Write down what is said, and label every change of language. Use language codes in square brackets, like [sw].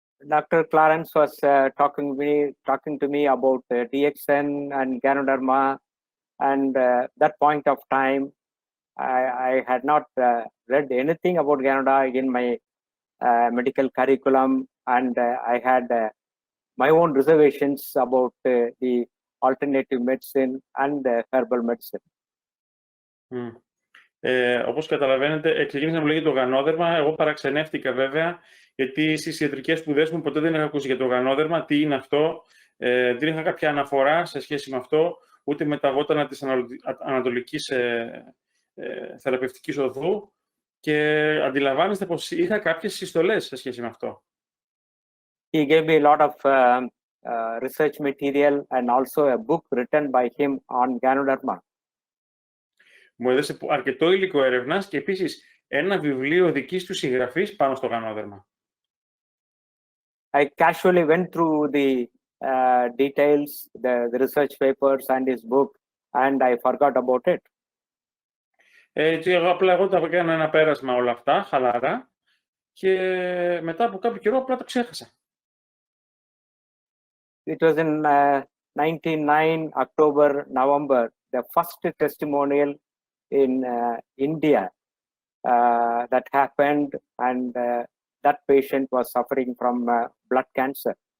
[en] Dr. Clarence was talking to me about DXN and Ganoderma, and that point of time, I had not read anything about Ganoderma in my medical curriculum, and I had my own reservations about the alternative medicine and herbal medicine. [el] Όπως καταλαβαίνετε, ξεκίνησα να μου λέγει το γανόδερμα. Εγώ παραξενεύτηκα βέβαια, γιατί στις ιατρικές σπουδές μου ποτέ δεν είχα ακούσει για το γανόδερμα, τι είναι αυτό. Δεν είχα κάποια αναφορά σε σχέση με αυτό, ούτε με τα βότανα της ανατολικής θεραπευτικής οδού και αντιλαμβάνεστε πως είχα κάποιες συστολές σε σχέση με αυτό. [en] He gave me a lot of research material and also a book written by him on Ganoderma. [el] Μου έδωσε αρκετό υλικό έρευνας και επίσης ένα βιβλίο δικής του συγγραφής πάνω στο γανόδερμα. [en] I casually went through the details, the research papers and his book, and I forgot about it. [el] Εγώ τα έκανα ένα πέρασμα όλα αυτά, χαλαρά, και μετά από κάποιο καιρό απλά το ξέχασα. [en] It was in 1999, October, November, the first testimonial in India that happened, and that patient was suffering from blood cancer.